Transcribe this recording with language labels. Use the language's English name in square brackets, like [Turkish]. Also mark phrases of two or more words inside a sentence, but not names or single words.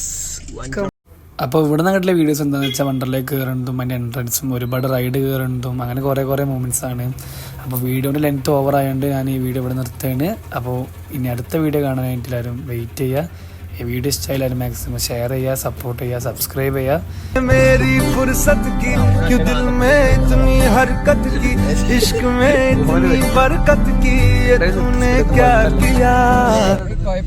[Malayalam] അപ്പോൾ ഇവിടെ നിന്നിട്ടുള്ള വീഡിയോസ് എന്താണെന്ന് വെച്ചാൽ വണ്ടർലേക്ക് കയറുന്നതും അതിൻ്റെ എൻട്രൻസും ഒരുപാട് റൈഡ് കയറുന്നതും അങ്ങനെ കുറേ മൂമെൻറ്റ്സ് ആണ്. അപ്പോൾ വീഡിയോൻ്റെ [English] length over [Malayalam] ആയതുകൊണ്ട് ഞാൻ ഈ വീഡിയോ ഇവിടെ നിർത്തുകയാണ്. അപ്പോൾ ഇനി അടുത്ത വീഡിയോ കാണാനായിട്ട് എല്ലാവരും വെയിറ്റ് ചെയ്യുക. ഈ വീഡിയോ ഇഷ്ടമായി എല്ലാവരും [English] maximum share [Malayalam] ചെയ്യുക, സപ്പോർട്ട് ചെയ്യുക, സബ്സ്ക്രൈബ് ചെയ്യുക. [Hindi] मेरी फुर्सत की क्यों दिल में इतनी हरकत की इश्क में इतनी बरकत की ये तूने क्या किया